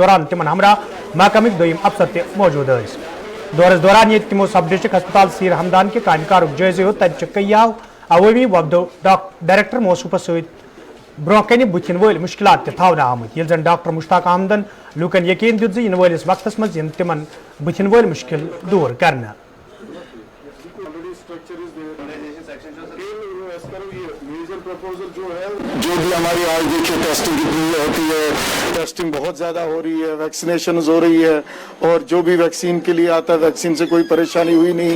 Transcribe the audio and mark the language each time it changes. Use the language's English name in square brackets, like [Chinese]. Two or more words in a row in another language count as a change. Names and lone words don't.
[Kashmiri] दौरान तिमन हमरा महकमिक दोयम अफसर तह मौजूद दौरस दौरान ये तिमो सब डिस्ट्रिक्ट अस्पताल सीर हमदान के कामकारुक जायजे हो तत कईयाव अवामी वफदो डायरेक्टर मौसूफस सत ब्रोह कन बुथिन वल मुश्किलात तवना आमत यिल जन डॉक्टर मुश्ताक अहमदन लूकन यकीन दित इन वलिस वक्तस मज इन तिमन बुथिन वल मुश्किल दूर करना। [Hindi] जो भी हमारी आज देखिए टेस्टिंग कितनी होती है, टेस्टिंग बहुत ज़्यादा हो रही है, वैक्सीनेशन हो रही है और जो भी वैक्सीन के लिए आता है वैक्सीन से कोई परेशानी हुई नहीं।